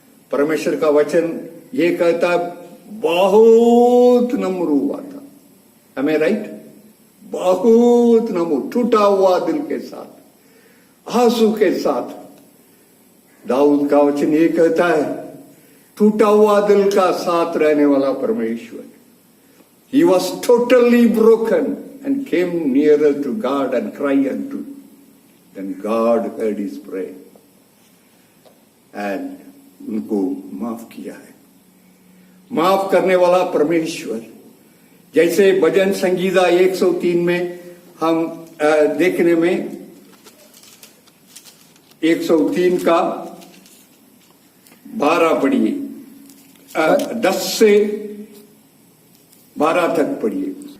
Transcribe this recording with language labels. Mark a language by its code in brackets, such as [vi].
[hi] परमेश्वर का वचन ये कहता बहुत नम्र हुआ था, हमें राइट, बहुत नम्र, टूटा हुआ दिल के साथ, आंसू के साथ। दाऊद का वचन ये कहता है टूटा हुआ दिल का साथ रहने वाला परमेश्वर। [en] He was totally broken and came nearer to God and cried unto. Then God heard his prayer and [hi] उनको माफ किया है। माफ करने वाला परमेश्वर, जैसे भजन संगीता 103 में हम देखने में 103 का 12 पढ़िए, 10 से 12 तक पढ़िए।